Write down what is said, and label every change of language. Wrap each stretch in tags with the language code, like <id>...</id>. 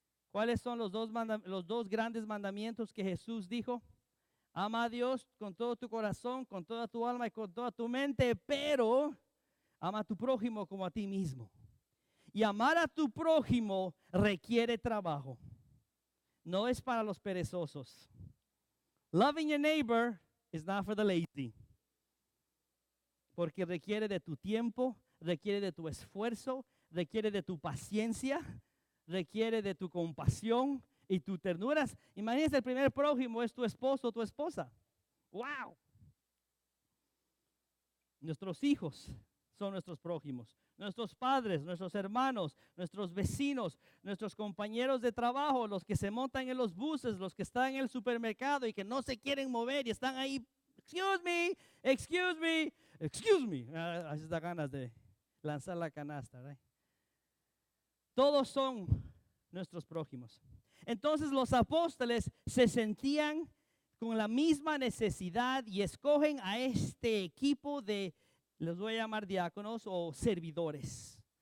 <es>¿Cuáles son los dos grandes mandamientos que Jesús dijo? Ama a Dios con todo tu corazón, con toda tu alma y con toda tu mente, pero ama a tu prójimo como a ti mismo. Y amar a tu prójimo requiere trabajo. No es para los perezosos.</es> <en>Loving your neighbor is not for the lazy.</en> <es>Porque requiere de tu tiempo, requiere de tu esfuerzo, requiere de tu paciencia, requiere de tu compasión y tu ternura. Imagínense, el primer prójimo es tu esposo o tu esposa. ¡Wow! Nuestros hijos son nuestros prójimos. Nuestros padres, nuestros hermanos, nuestros vecinos, nuestros compañeros de trabajo, los que se montan en los buses, los que están en el supermercado y que no se quieren mover y están ahí.</es> <en>Excuse me, excuse me, excuse me.</en> <es>Así da ganas de lanzar la canasta, ¿right? Todos son nuestros prójimos. Entonces los apóstoles se sentían con la misma necesidad y escogen a este equipo de, les voy a llamar diáconos o servidores.</es>